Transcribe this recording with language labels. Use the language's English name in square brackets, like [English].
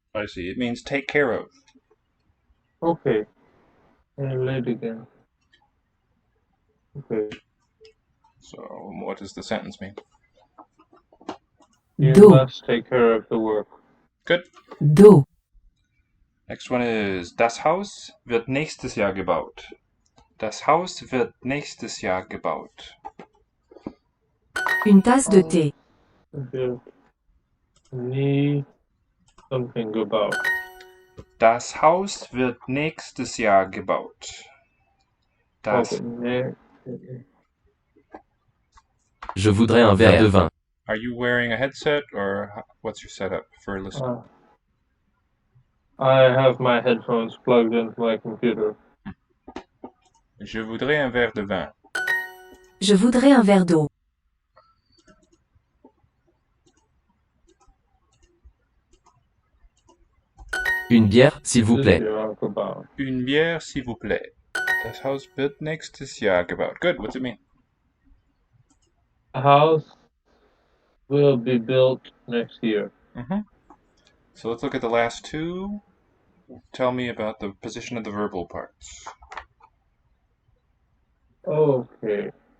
[English] I see. It means take care of. Okay. Erledigen. Okay. So, what does the sentence mean? You [French] D'eau. [English] must take care of the work. Good. [French] D'eau. [English] Next one is [German] Das Haus wird nächstes Jahr gebaut. Das Haus wird nächstes Jahr gebaut. [French] Une tasse de thé. [English] Need something about. [German] Das Haus wird nächstes Jahr gebaut. Das. [English] Okay. [French] Je voudrais un verre de vin. [English] Are you wearing a headset or what's your setup for listening? I have my headphones plugged into my computer. [French] Je voudrais un verre de vin. Je voudrais un verre d'eau. Une bière, s'il vous plaît. Une bière, s'il vous plaît. [German] Das Haus wird nächstes Jahr gebaut. [English] Good. What's it mean? A house will be built next year. So let's look at the last two. Tell me about the position of the verbal parts. Okay.